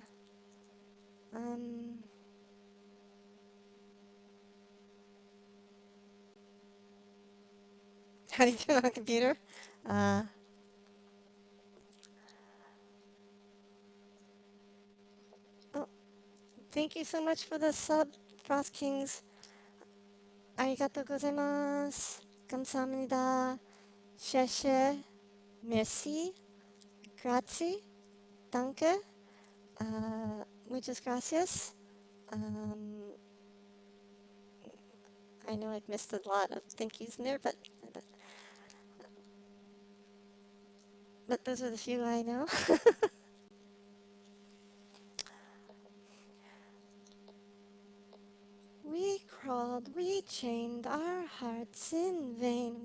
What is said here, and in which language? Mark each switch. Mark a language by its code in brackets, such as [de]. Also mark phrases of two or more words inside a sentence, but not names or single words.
[en] Um, how do you do it on a computer? Uh, oh, thank you so much for the sub, Frost Kings. [ja] ありがとうございます. [ko] 감사합니다. 셰셰. Merci. [it] Grazie. [de] Danke. [es] Muchas gracias. [en] Um, I know I've missed a lot of thank yous in there, but those are the few I know. We crawled, we chained our hearts in vain.